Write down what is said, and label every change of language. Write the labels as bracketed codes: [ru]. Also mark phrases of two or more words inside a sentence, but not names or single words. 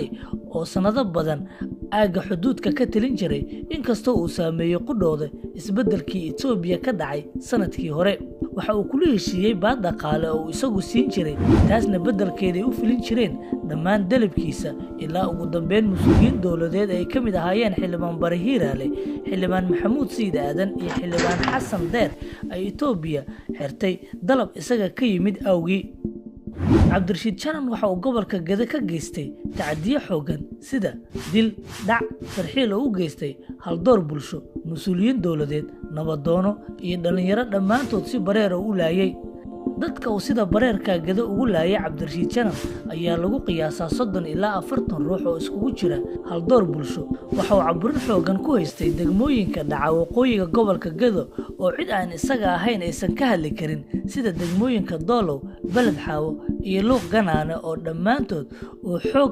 [so] oo sanado badan aaga xuduudka ka talin jiray inkastoo uu saameeyay qudhooda isbedelkii Itoobiya ka dhacay sanadkii hore waxa uu kula heshiiyay baad dhaqaale oo isagu siin jiray taasna bedelkeedii u filin jireen dhammaan dalabkiisa ilaa ugu dambeyn mas'uuliyiin dawladeed ay ka mid ahaayeen xildhibaan Barihiiraale xildhibaan Maxamuud Siid Aadan iyo xildhibaan Xasan Deer ay Itoobiya xirtay dalab isaga ka yimid awgii عبد الرشيد جنن waxa uu gobolka Gada ka geystay tacadiye xoogan sida dil dhac tarxiil oo u geystay hal door bulsho mas'uuliyiin dawladeed nabadoono iyo dhalinyaro dhamaantood si bareer u laayay dadka uu sida bareerka Gada ugu laayay عبد الرشيد جنن ayaa lagu qiyaasaa 30 ilaa 40 ruux oo iskugu jira hal door bulsho waxa uu caburin xoogan ku haystay degmooyinka dhaca waqooyiga gobolka Gada oo cid aan isaga ahayn aysan ka hadli karin sida degmooyinka Doolow balad xaawo iyo luuq ganaana oo dhamaantood oo xoog